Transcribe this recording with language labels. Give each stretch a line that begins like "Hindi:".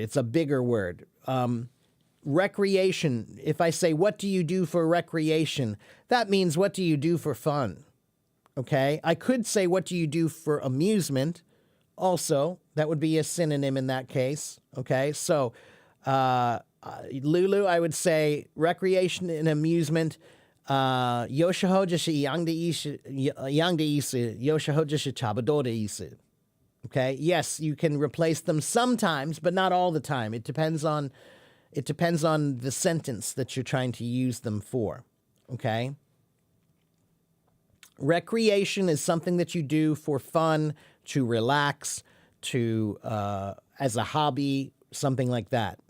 English: It's a bigger word. Recreation, if I say, what do you do for recreation? That means, what do you do for fun? Okay, I could say, what do you do for amusement? Also, that would be a synonym in that case. Okay, so Lulu, I would say recreation and amusement.
Chinese: 有时候就是一样的意思，有时候就是差不多的意思.
English: Okay, yes, you can replace them sometimes, but not all the time. It depends on the sentence that you're trying to use them for. Okay. Recreation is something that you do for fun, to relax, to as a hobby, something like that.